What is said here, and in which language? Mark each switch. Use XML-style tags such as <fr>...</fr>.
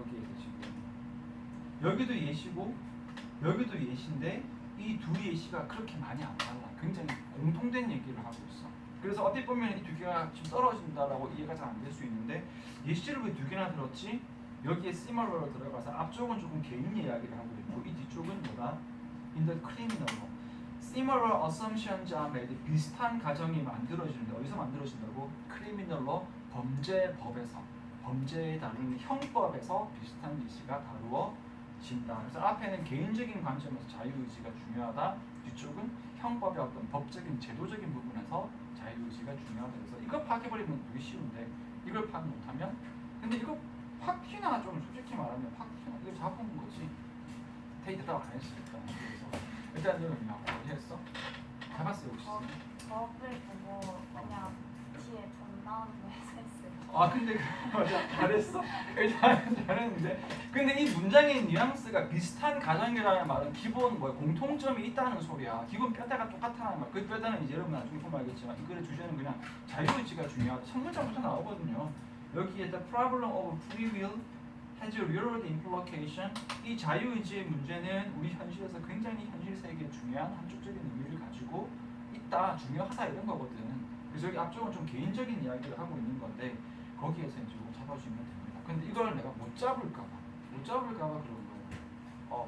<ko>여기에서 지금 여기도 예시고 여기도 예시인데 이 두 예시가 그렇게 많이 안 달라. 굉장히 공통된 얘기를 하고 있어. 그래서 어떻게 보면 이 두 개가 지금 떨어진다라고 이해가 잘 안 될 수 있는데 예시를 왜 두 개나 들었지? 여기에 similar로 들어가서 앞쪽은 조금 개인 이야기를 하고 있고 이 뒤쪽은 뭐다?</ko> <en>In the criminal similar assumptions are made.</en> <ko>비슷한 가정이 만들어지는데 어디서 만들어진다고?</ko> <en>criminal</en> <ko>로 범죄법에서 범죄에 다루는 형법에서 비슷한 예시가 다루어진다. 그래서 앞에는 개인적인 관점에서 자유의지가 중요하다. 뒤쪽은 형법의 어떤 법적인 제도적인 부분에서 자유의지가 중요하다. 그래서 이거 파악해버리면 되게 쉬운데 이걸 파악 못하면 근데 이거 확 티나 좀 솔직히 말하면 확 티나 이거 잡은 거지. 테이크 따로 안 했으니까. 그래서 일단 이거 그냥 어디 했어? 해봤어 혹시? 법을 보고 그냥 뒤에 돈 나오는 거 해서 했어요. 근데 맞아 잘했어. 일단 잘했는데 근데 이 문장의 뉘앙스가 비슷한 가정이라는 말은 기본 공통점이 있다는 소리야. 기본 뼈대가 똑같다는 말. 그 뼈대는 이제 여러분 나중에 보면 알겠지만 이 글의 주제는 그냥 자유의지가 중요하다. 첫 문장부터 나오거든요. 여기에</ko> <en>the problem of free will has a real implication.</en> <ko>이 자유의지의 문제는 우리 현실에서 굉장히 현실 세계에 중요한 한쪽적인 의미를 가지고 있다, 중요하다 이런 거거든. 그래서 여기 앞쪽은 좀 개인적인 이야기를 하고 있는 건데 거기에서 이제 이거 잡아주면 됩니다. 근데 이걸 내가 못 잡을까봐 그런 거예요.</ko>